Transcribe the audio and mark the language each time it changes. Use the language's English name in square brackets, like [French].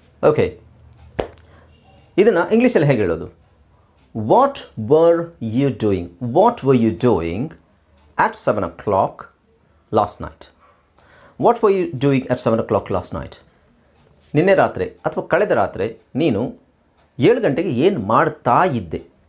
[Kannada] Okay, ಇದನ್ನು ಇಂಗ್ಲೀಷಲ್ಲಿ ಹೇಗೆ ಹೇಳೋದು? [English] What were you doing at 7 o'clock last night. What were you doing at 7 o'clock last night? [Kannada] ನಿನ್ನೆ ರಾತ್ರಿ ಅಥವಾ ಕಳೆದ ರಾತ್ರಿ ನೀನು 7 ಗಂಟೆಗೆ ಏನು ಮಾಡ್ತಾ ಇದ್ದೆ.